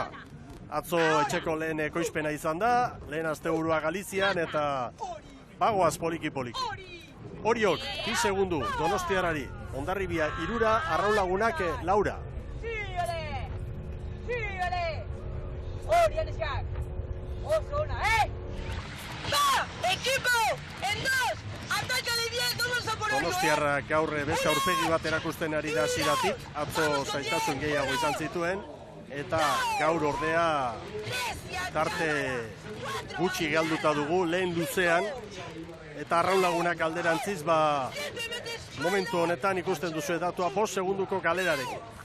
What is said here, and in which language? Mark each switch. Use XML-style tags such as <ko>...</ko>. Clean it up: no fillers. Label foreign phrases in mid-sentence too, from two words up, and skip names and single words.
<eu>Atzo etxeko lehen ekoizpena izan da, lehen asteburua Galizian eta bagoaz poliki-poliki. Oriok, 10 segundu, Donostiarrari, Hondarribia 3, Arraunlagunak 4. Oso ona,</eu> <es>equipo, en 2, ataca de 10, todos a por el</es> <eu>Donostiarra gaur beste aurpegi bat erakusten ari da hasieratik, atzo zailtasun gehiago izan zituen, eta gaur ordea tarte gutxi galduta dugu lehen luzean, eta Arraunlagunak alderantziz momentu honetan ikusten duzu datua 5 segunduko galerarekin.</eu>